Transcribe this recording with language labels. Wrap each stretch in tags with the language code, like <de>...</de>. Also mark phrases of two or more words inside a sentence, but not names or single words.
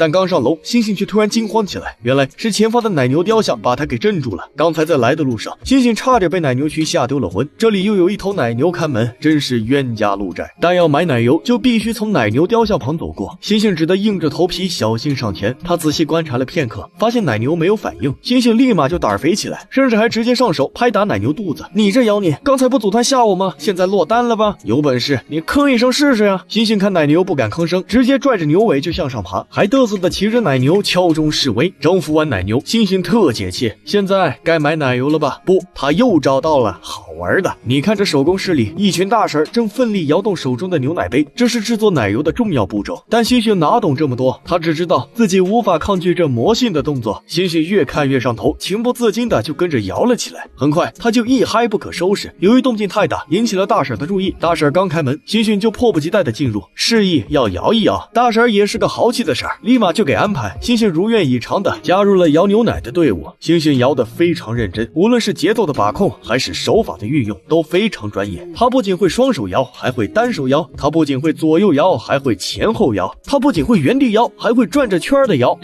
<zh>但剛上樓，猩猩卻突然驚慌起來，原來是前方的奶牛雕像把他給鎮住了。剛才在來的路上，猩猩差點被奶牛群嚇丟了魂，這裡又有一頭奶牛看門，真是冤家路窄。但要買奶油就必須從奶牛雕像旁走過，猩猩只得硬着頭皮小心上前。他仔細觀察了片刻，發現奶牛沒有反應，猩猩立馬就膽兒肥起来，甚至還直接上手拍打奶牛肚子。你这妖孽，剛才不組团嚇我嗎？現在落單了吧？有本事你吭一聲試試呀！猩猩看奶牛不敢吭聲，直接拽着牛尾就向上爬，還嘚瑟的騎着奶牛敲鐘示威。征服完奶牛，猩猩特解氣，現在該買奶油了吧？不，他又找到了好玩的。你看这手工室裡，一群大婶正奮力搖動手中的牛奶杯，這是制作奶油的重要步驟。但猩猩哪懂這麼多，他只知道自己無法抗拒這魔性的動作。猩猩越看越上頭，情不自禁的就跟着搖了起來。很快他就一嗨不可收拾，由於動靜太大，引起了大婶的注意。大婶剛開門，猩猩就迫不及待的進入，示意要搖一搖。大婶也是個豪氣的嬸，立馬就給安排。猩猩如願以償的加入了搖牛奶的隊伍。猩猩搖得非常認真，無論是節奏的把控還是手法的運用都非常專業。他不僅會雙手搖，還會單手搖；他不僅會左右搖，還會前後搖；他不僅會原地搖，還會轉着圈的搖。</zh>